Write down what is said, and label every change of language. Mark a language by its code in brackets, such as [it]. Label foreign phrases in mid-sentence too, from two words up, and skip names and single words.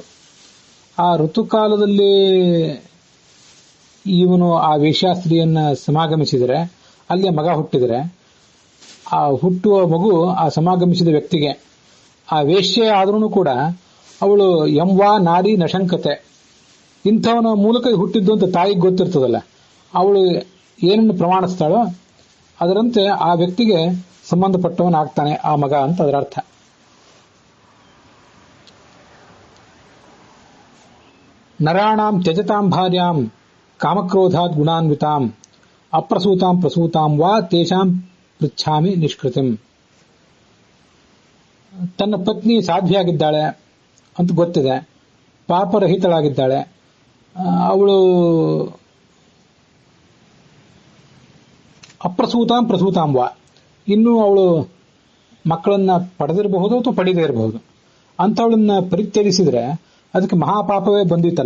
[kn] ಆ ಋತುಕಾಲದಲ್ಲಿ ಇವನು ಆ ವೇಶ್ಯಾಸ್ತ್ರೀಯನ್ನ ಸಮಾಗಮಿಸಿದರೆ, ಅಲ್ಲಿ ಮಗ ಹುಟ್ಟಿದರೆ, ಆ ಹುಟ್ಟುವ ಮಗು ಆ ಸಮಾಗಮಿಸಿದ ವ್ಯಕ್ತಿಗೆ ಆ ವೇಶ್ಯೆ ಆದ್ರೂ ಕೂಡ ಅವಳು [sa] ಎಂವಾ ನಾರಿ ನಶಂಕತೆ, [kn] ಇಂಥವನ ಮೂಲಕ ಹುಟ್ಟಿದ್ದು ಅಂತ ತಾಯಿಗೆ ಗೊತ್ತಿರ್ತದಲ್ಲ, ಅವಳು ಏನನ್ನು ಪ್ರಮಾಣಿಸ್ತಾಳೋ ಅದರಂತೆ ಆ ವ್ಯಕ್ತಿಗೆ ಸಂಬಂಧಪಟ್ಟವನಾಗ್ತಾನೆ ಆ ಮಗ ಅಂತ ಅದರ ಅರ್ಥ. [sa] ನರಾಣಾಂ ತ್ಯಜತಾಂ ಭಾರ್ಯಾಂ ಕಾಮಕ್ರೋಧಾತ್ ಗುಣಾನ್ವಿತಾಂ ಅಪ್ರಸೂತಾಂ ಪ್ರಸೂತಾಂ ವಾ ತೇಷಾಂ ಪೃಚ್ಛಾಮಿ ನಿಷ್ಕೃತಿಂ. [kn] ತನ್ನ ಪತ್ನಿ ಸಾಧ್ವಿಯಾಗಿದ್ದಾಳೆ ಅಂತ ಗೊತ್ತಿದೆ, ಪಾಪರಹಿತಳಾಗಿದ್ದಾಳೆ, ಅವಳು [sa] ಅಪ್ರಸೂತಾಂ ಪ್ರಸೂತಾಂ ವಾ, [kn] ಇನ್ನೂ ಅವಳು ಮಕ್ಕಳನ್ನ ಪಡೆದಿರಬಹುದು ಅಥವಾ ಪಡೆದೇ ಇರಬಹುದು, ಅಂಥವಳನ್ನ ಪರಿತ್ಯಜಿಸಿದ್ರೆ ಅದಕ್ಕೆ ಮಹಾಪಾಪವೇ ಬಂದಿತ್ತಲ್ಲ.